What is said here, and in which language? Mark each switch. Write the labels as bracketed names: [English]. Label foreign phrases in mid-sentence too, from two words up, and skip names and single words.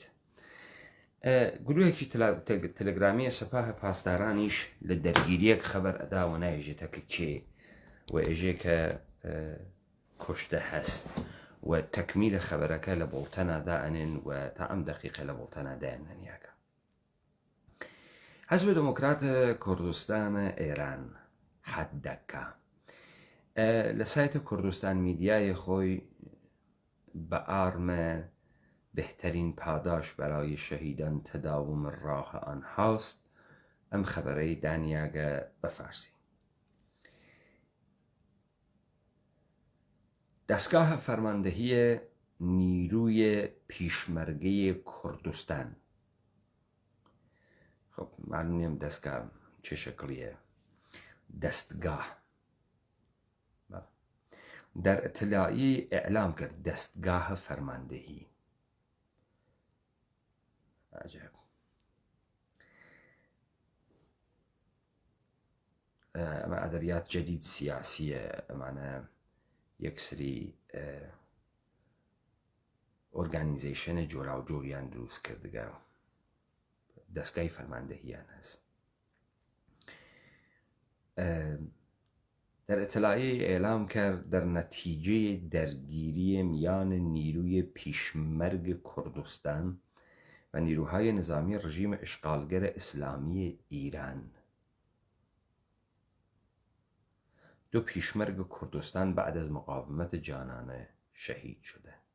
[Southern Kurdish] گروهێکی تەلەگرامیە سەپاهە پاسدارانیش لە دەرگیریەک خەبەر ئەداوە نایژێتەکە کێ و ئێژێکە کوشتە هەست و تەکمیلە خەبەرەکە لە بۆڵتەنادا ئەنێن و تا ئەم دەقیقە لە بۆڵتەنادایان نەنیاکە. حیزب دموکراتە کوردستانە ئێران حەدەکە لە سایتە کوردستان میدیای خۆی بە ئارمە [Persian] بهترین پاداش برای شهیدان تداوم راه آنهاست [Southern Kurdish] ئەم خەبەرەی دانیاگە بە فارسی. دەستگاه فەرماندەهی نیروی پیشمەرگەی کوردستان. [Persian] خب معلوم نیم دەستگاه چه شکلیه. دەستگاه در اطلاعی اعلام کرد دەستگاه فەرماندەهی. عجب. [Southern Kurdish] ئەمە ئەدەبیات جدید سیاسیە، ئەمانە یەک سری ئۆرگانیزیشنە جۆرا و جۆریان دروست کردگە دەستگای فەرماندەهیان هەست. [Persian] در اطلاعیه اعلام کرد در نتیجه درگیری میان نیروی پیشمرگ کردستان و نیروهای نظامی رژیم اشغالگر اسلامی ایران 2 پیشمرگ کردستان بعد از مقاومت جانانه شهید شده.